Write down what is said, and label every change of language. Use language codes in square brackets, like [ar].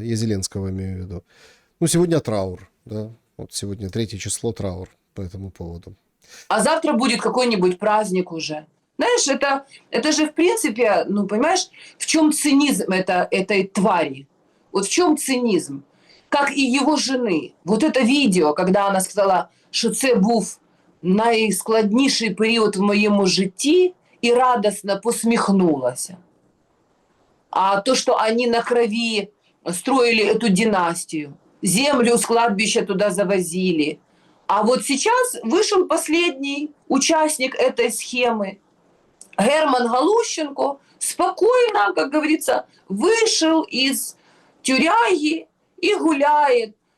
[ru] Я Зеленского имею в виду. Ну, сегодня траур, да? Вот сегодня 3 число, траур по этому поводу. А завтра будет какой-нибудь праздник уже. Знаешь, это же в принципе, ну, понимаешь, в чем цинизм этой твари? Вот в чем цинизм? Как и его жены. Вот это видео, когда она сказала, [uk] що це був найскладніший період в моєму житті, і радостно посміхнулася. [ru] А то, что они на крови строили эту династию, землю с кладбища туда завозили. А вот сейчас вышел последний участник этой схемы. Герман Галущенко спокойно, как говорится, вышел из тюряги и гуляет.